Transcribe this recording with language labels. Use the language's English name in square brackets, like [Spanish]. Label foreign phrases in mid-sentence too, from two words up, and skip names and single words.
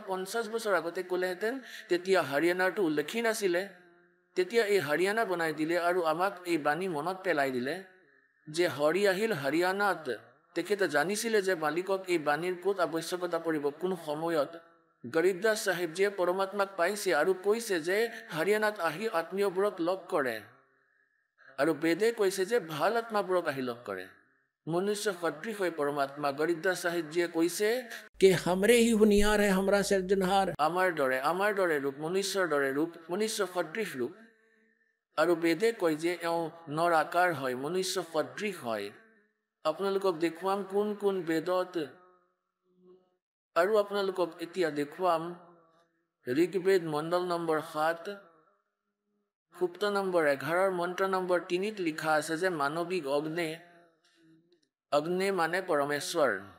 [Assamese] ৫০ বছৰ আগতে ক'লেহেঁতেন তেতিয়া হাৰিয়ানাৰটো উল্লেখেই নাছিলে তেতিয়া এই হাৰিয়ানা বনাই দিলে আৰু আমাক এই বাণী মনত পেলাই দিলে যে হৰি আহিল হাৰিয়ানাত তেখেতে জানিছিলে যে মালিকক এই বাণীৰ ক'ত আৱশ্যকতা পৰিব কোন সময়ত গৰিবদাস চাহেবজীয়ে পৰমাত্মাক পাইছে আৰু কৈছে যে হাৰিয়ানাত আহি আত্মীয়বোৰক লগ কৰে আৰু বেদে কৈছে যে ভাল আত্মাবোৰক আহি লগ কৰে মনুষ্য সদৃশ হৈ পৰমাত্মা গৰিবদাস চাহেবজীয়ে কৈছে [Hindi] कि हमरे ही हुनियार है हमरा सिरजनहार [Assamese] আমাৰ দৰে ৰূপ মনুষ্যৰ দৰে ৰূপ মনুষ্য সদৃশ ৰূপ আৰু বেদে কয় যে এওঁ নৰ আকাৰ হয় মনুষ্য সদৃশ হয় আপোনালোকক দেখুৱাম কোন কোন বেদত আৰু আপোনালোকক এতিয়া দেখুৱাম ঋগ্বেদ মণ্ডল নম্বৰ 7 সুক্ত নম্বৰ 11 মন্ত্ৰ নম্বৰ 3 লিখা আছে যে মানৱিক অগ্নি অগ্নি মানে পৰমেশ্বৰ